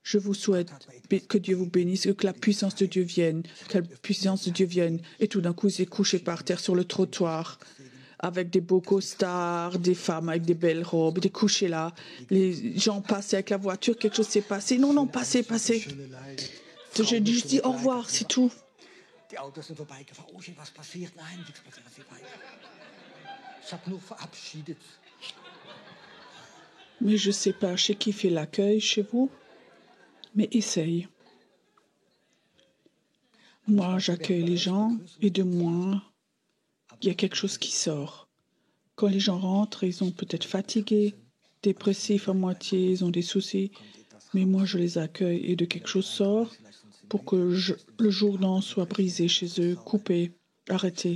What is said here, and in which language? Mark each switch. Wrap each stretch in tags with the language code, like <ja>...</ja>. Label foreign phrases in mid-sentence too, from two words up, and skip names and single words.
<fr>Je vous souhaite que Dieu vous bénisse, que la puissance de Dieu vienne, que la puissance de Dieu vienne. Et tout d'un coup, il s'est couché par terre sur le trottoir, avec des beaux costards, des femmes avec des belles robes, des couchés là. Les gens passaient avec la voiture, quelque chose s'est passé. Non, non, passez, passez. J'ai juste dit au revoir, c'est tout.</fr> <de>Die Autos sind vorbeigefahren. Oh, was passiert? Nein, nichts passiert. Sie weiter. Ich habe nur verabschiedet.</de> <fr>Mais je ne sais pas chez qui fait l'accueil chez vous, mais essaye. Moi, j'accueille les gens et de moi, il y a quelque chose qui sort. Quand les gens rentrent, ils sont peut-être fatigués, dépressifs à moitié, ils ont des soucis, mais moi, je les accueille et de quelque chose sort pour que le Jourdain soit brisé chez eux, coupé, arrêté.</fr>